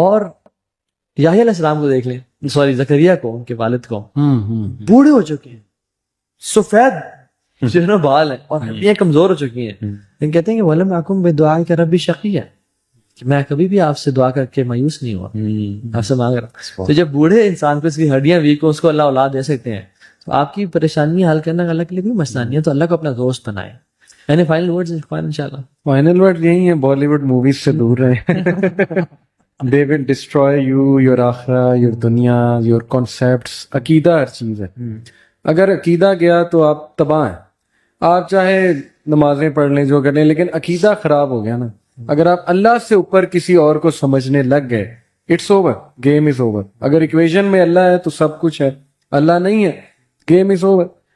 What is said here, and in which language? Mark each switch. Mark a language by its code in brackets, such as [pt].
[ur] اور یحییٰ علیہ السلام کو دیکھ لیں, سوری زکریا کو, ان کے والد کو, بوڑھے ہو چکے ہیں, سفید چہرہ بال ہیں, اور ہڈیاں کمزور ہو چکی ہیں, لیکن کہتے ہیں کہ [ar] وَلَمْ أَكُنْ بِدُعَائِكَ رَبِّ شَقِيًّا, [ur] کہ میں کبھی بھی آپ سے دعا کر کے مایوس نہیں ہوا, آپ سے مانگ رہا. تو جب بوڑھے انسان کو اس کی ہڈیاں ویک ہو, اس کو اللہ اولاد دے سکتے ہیں, تو آپ کی پریشانی حل کرنا اللہ کے لیے کوئی مسئلہ نہیں ہے. تو اللہ کو اپنا دوست بنائے. یعنی فائنل ورڈز انشاءاللہ, فائنل ورڈ یہی ہے, بالی ووڈ موویز سے دور رہیں. [en] They will destroy you, your آخرہ, your دنیا, your concepts. [ur] عقیدہ ہر چیز ہے. اگر عقیدہ گیا تو آپ تباہ ہیں. آپ چاہے نمازیں پڑھ لیں, جو کر لیں, لیکن عقیدہ خراب ہو گیا نا. اگر آپ اللہ سے اوپر کسی اور کو سمجھنے لگ گئے, [en] It's over, game is over. [ur] اگر ایکویژن میں اللہ ہے تو سب کچھ ہے, اللہ نہیں ہے, [en] Game is over.